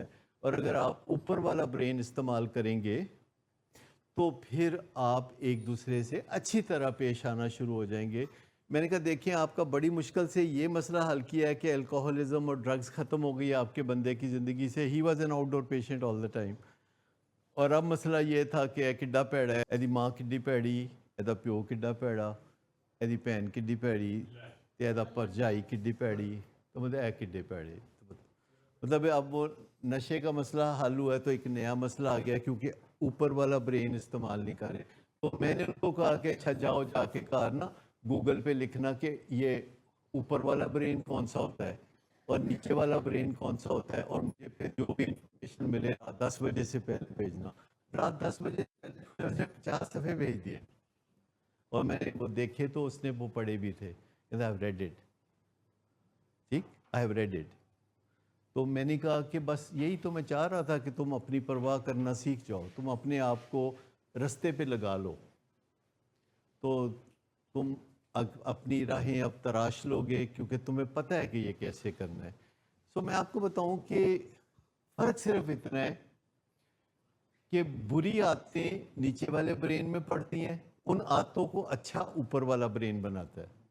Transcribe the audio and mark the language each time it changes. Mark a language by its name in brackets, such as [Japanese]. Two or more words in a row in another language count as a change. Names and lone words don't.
[Urdu] اور اگر آپ اوپر والا برین استعمال کریں گے تو پھر آپ ایک دوسرے سے اچھی طرح پیش آنا شروع ہو جائیں گے. میں نے کہا دیکھیں, آپ کا بڑی مشکل سے یہ مسئلہ حل کیا ہے کہ الکوہولزم اور ڈرگز ختم ہو گئی آپ کے بندے کی زندگی سے. [English] He was an outdoor patient all the time. [Punjabi] اور اب مسئلہ یہ تھا کہ اے کڈا پیڑا ہے, ایدی ماں کڈی پیڑی, ایدا پیو کڈا پیڑا, ایدی بھین کڈی پیڑی, تے ایدا پرجائی کڈی پیڑی, تو مطلب اے کڈے پیڑے. [Urdu] مطلب اب وہ نشے کا مسئلہ حل ہوا ہے تو ایک نیا مسئلہ آ گیا, کیونکہ اوپر والا برین استعمال نہیں کر رہے. تو میں نے ان کو کہا کہ اچھا جاؤ جا کے کار نا گوگل پہ لکھنا کہ یہ اوپر والا برین کون سا ہوتا ہے اور نیچے والا برین کون سا ہوتا ہے, اور مجھے پھر جو بھی انفارمیشن ملے 10 بجے سے پہلے بھیجنا. رات 10 بجے سے پہلے 50 صفحے بھیج دیے, اور میں نے وہ دیکھے تو اس نے وہ پڑھے بھی تھے. [English] I have read it. ٹھیک, I have read it. [Urdu] تو میں نے کہا کہ بس یہی تو میں چاہ رہا تھا کہ تم اپنی پرواہ کرنا سیکھ جاؤ, تم اپنے آپ کو رستے پہ لگا لو, تو تم اپنی راہیں اب تراش لوگے, کیونکہ تمہیں پتہ ہے کہ یہ کیسے کرنا ہے. سو میں آپ کو بتاؤں کہ فرق صرف اتنا ہے کہ بری عادتیں نیچے والے برین میں پڑتی ہیں, ان عادتوں کو اچھا اوپر والا برین بناتا ہے.